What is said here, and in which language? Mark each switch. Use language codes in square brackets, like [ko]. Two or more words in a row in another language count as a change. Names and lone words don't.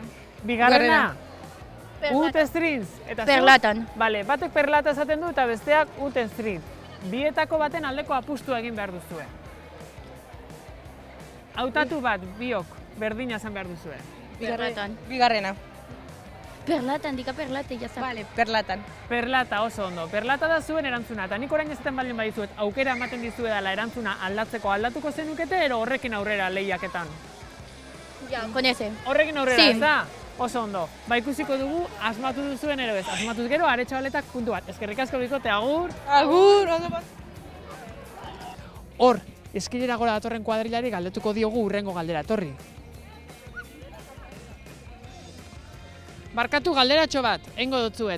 [eu] Bigarrena? Ut Strings. Eta zu? Perlatan. Bale, batek Perlata esaten du eta besteak Ut Strings. Bietako baten aldeko apustua egin behar duzue. Hautatu bat, biok, berdina esan behar duzue. Bigarrena. Perlatan, dika perlata, [es] ya está. [eu] Bale, perlatan. Perlata oso ondo. Perlata da zuen erantzuna. Eta nik orain ezaten baldin badizuet, aukera ematen dizuedala erantzuna aldatzeko aldatuko zenukete, ero horrekin aurrera lehiaketan? [es] Ya, con ese. [eu] Horrekin aurrera, Sí. ez da? Oso ondo. Ba ikusiko dugu, asmatu duzuen ero ez. Asmatuz gero, Aretxabaletak puntu bat. Eskerrik asko bikote, agur! Agur, ondo bat. Hor, eskilera gora datorren kuadrilari galdetuko diogu hurrengo galdera, torri. Barkatu galderatxo bat, eingo dutzuet.